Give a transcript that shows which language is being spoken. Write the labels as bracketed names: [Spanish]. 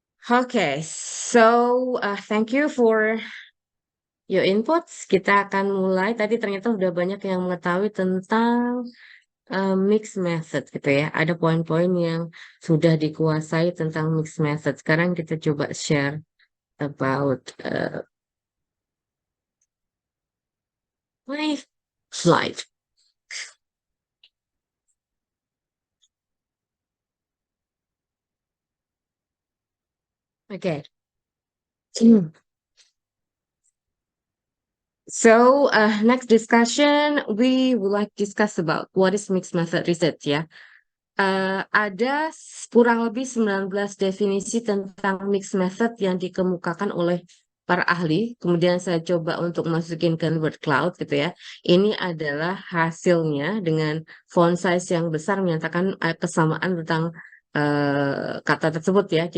[English] Oke, so thank you for your inputs. [Indonesian] Kita akan mulai. Tadi ternyata sudah banyak yang mengetahui tentang mixed method gitu ya. Ada poin-poin yang sudah dikuasai tentang mixed method. Sekarang kita coba [English] share about my slide. Oke. So next discussion, we would like to discuss about what is mixed method research ya. [Indonesian] Ada kurang lebih 19 definisi tentang mixed method yang dikemukakan oleh para ahli. Kemudian saya coba untuk masukin ke word cloud gitu ya. Ini adalah hasilnya dengan font size yang besar menyatakan kesamaan tentang kata tersebut ya.